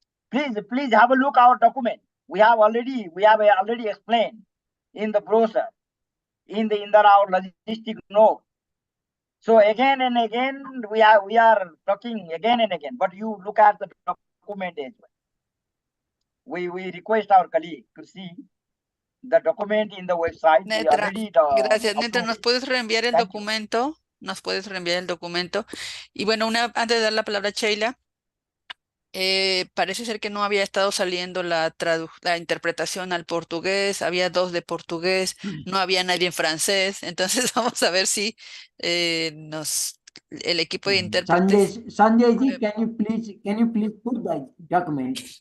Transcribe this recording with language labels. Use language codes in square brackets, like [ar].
[en] Please have a look our document. We have already explained in the brochure, in our logistic note. So again and again we are talking again and again, but you look at the document as well. We request our colleague to see the document in the website. [es] Netra, gracias. Netra, ¿nos puedes reenviar el documento? ¿Nos puedes reenviar el documento? Y bueno, antes de dar la palabra a Sheila, parece ser que no había estado saliendo la interpretación al portugués, había 2 de portugués, no había nadie en francés, entonces vamos a ver si el equipo de intérpretes... [en] Sanjay ji, can you please put the document?